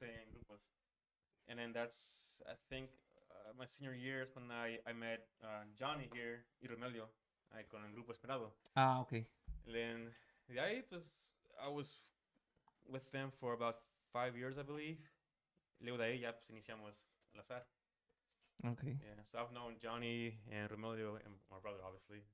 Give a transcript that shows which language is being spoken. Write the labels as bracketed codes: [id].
[en] saying, grupos. And then that's, I think, my senior year is when I met Johnny here, [es] y Romelio, con el grupo Esperado. [en] Ah, okay. And then [es] de ahí, pues, [en] I was with them for about 5 years, I believe. [es] Luego de ahí ya pues iniciamos Alazar. [en] Okay. Yeah, so I've known Johnny and Romelio and my brother, obviously.